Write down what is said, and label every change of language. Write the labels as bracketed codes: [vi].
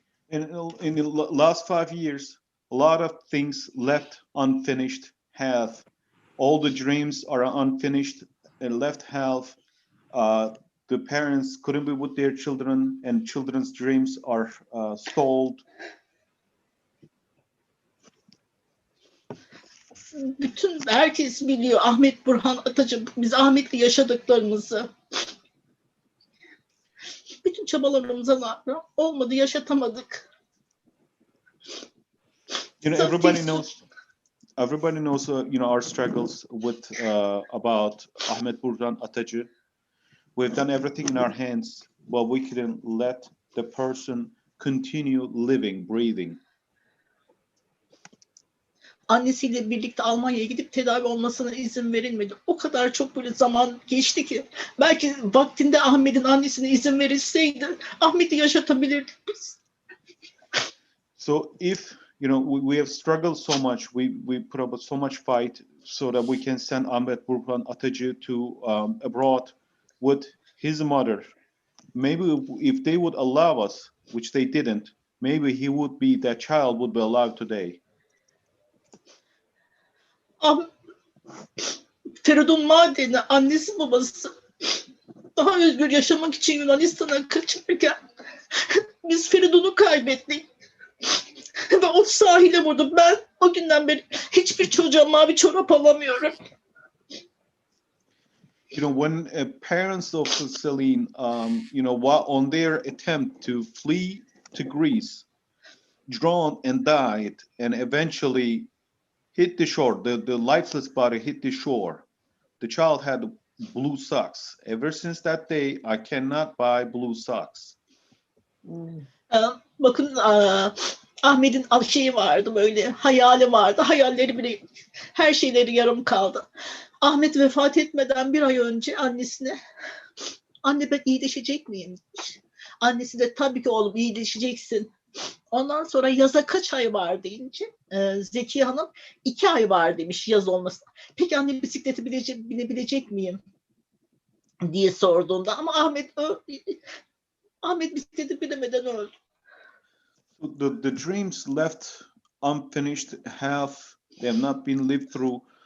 [en] In the last 5 years, a lot of things left unfinished half. All the dreams are unfinished and left half. The parents couldn't be with their children, and children's dreams are stalled. [tr] Bütün herkes biliyor Ahmet Burhan Atacı, biz Ahmet'le yaşadıklarımızı. Bütün çabalarımıza rağmen olmadı, yaşatamadık. [en] You know, everybody knows, our struggles with about Ahmet Burhan Atacı. We've done everything in our hands, but we couldn't let the person continue living, breathing. [tr] Annesiyle birlikte Almanya'ya gidip tedavi olmasına izin verilmedi. O kadar çok böyle zaman geçti ki belki vaktinde Ahmet'in annesine izin verilseydi Ahmet'i yaşatabilirdik biz. [en] So if we have struggled so much, we put up so much fight so that we can send Ahmet Burhan Atacı to abroad with his mother. Maybe if they would allow us, which they didn't, maybe that child would be alive today. [tr] Feridun Maden'in annesi babası daha özgür yaşamak için Yunanistan'a kaçarken biz Feridun'u kaybettik. Ve o sahile vurdu. Ben o günden beri hiçbir çocuğa mavi çorap alamıyorum. [en] When parents of Celine, while on their attempt to flee to Greece, drowned and died, and eventually hit the shore. The lifeless body hit the shore. The child had blue socks. Ever since that day, I cannot buy blue socks. [tr] Bakın Ahmet'in şeyi vardı, böyle hayali vardı. Hayalleri bile, her şeyleri yarım kaldı. Ahmet vefat etmeden 1 ay önce annesine, anne ben iyileşecek miyim demiş. Annesi de tabii ki oğlum iyileşeceksin. Ondan sonra yaza kaç ay var deyince Zekiye Hanım 2 ay var demiş yaz olmasına. Peki anne bisikleti binebilecek miyim diye sorduğunda ama Ahmet bisikleti binemeden öldü. [en] The dreams left unfinished, half they have not been lived through.